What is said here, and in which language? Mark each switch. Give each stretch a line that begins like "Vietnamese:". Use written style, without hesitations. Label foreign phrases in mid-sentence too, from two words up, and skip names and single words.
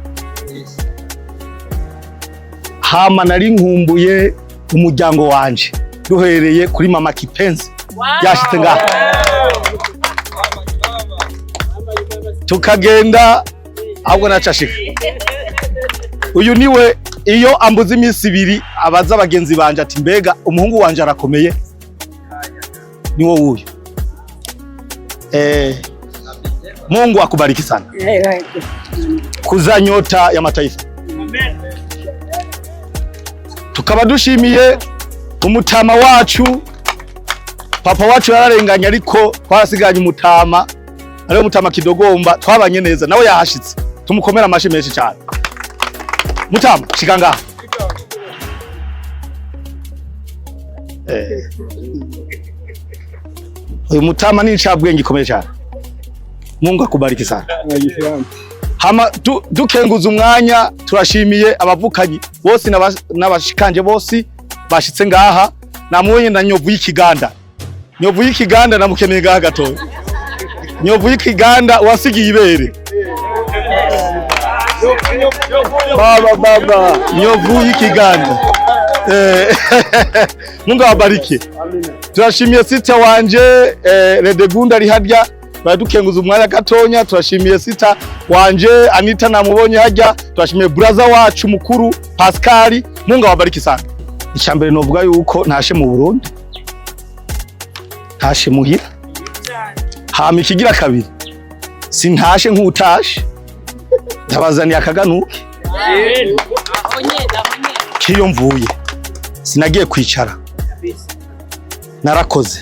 Rundi: Hama nari nkumbuye umuryango wanje duhereye kuri mama Kipenzi yashitse ngaha tukagenda ahubwo nacashika. Uyu niwe iyo ambuze iminsi ibiri abaza abagenzi banje ati mbega umuhungu wanje arakomeye, niwo uyu.
Swahili: Mungu akubariki sana. Kuza nyota ya mataifa. Amen.
Rundi: Tukaba dushimiye umutama wacu, papa wacu yararenganye ariko twasiganye umutama, ariyo mutama Kidogomba, twabanye neza nawe yahashitse, tumukomera amashi menshi cyane. Mutama shika ngaha. Uyu mutama ni ncabwenge ikomeye cyane.
Swahili: Mungu akubariki sana.
Rundi: Hama dukenguza umwanya turashimiye abavukanyi bose n'abashikanje bose bashitse ngaha. Namubonye na Nyovu y'Ikiganda. Nyovu y'Ikiganda namukeneye ngaha gato. Nyovu y'Ikiganda wasigiye ibere. Baba Nyovu y'Ikiganda.
Swahili: Mungu awabariki.
Rundi: Turashimiye sita wanje Redegunda ari harya. Badukenguza umwanya gatonya. Turashimiye sita wanje Anita namubonye hajya. Turashimiye brother wacu mukuru Pascal.
Swahili: Mungu awabariki sana.
Rundi: Icyambere novuga yuko ntashe mu Burundi, ntashe muhira. Hama ikigira kabiri sintashe nk'utashe, ndabazaniye akaganuke. Kiyo mvuye sinagiye kwicara, narakoze.